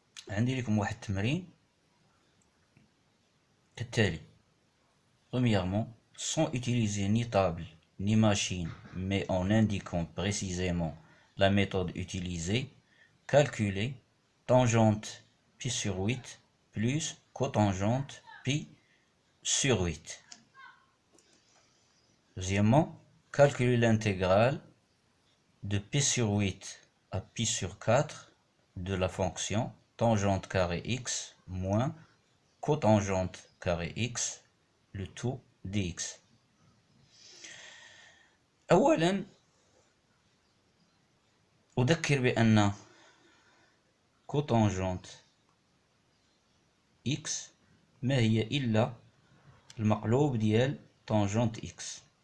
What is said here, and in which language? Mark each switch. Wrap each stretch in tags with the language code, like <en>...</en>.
<ar>عندي لكم واحد التمرين كالتالي.</ar> <fr>Premièrement, sans utiliser ni table ni machine, mais en indiquant précisément la méthode utilisée, calculer tangente pi sur 8 plus cotangente pi sur 8. Deuxièmement, calculer l'intégrale de pi sur 8 à pi sur 4 de la fonction tangente carré x moins cotangente carré x le tout dx.</fr> <ar>أولا أذكر بأن كوتانجنت x ما هي إلا المقلوب ديال تانجنت x.</ar>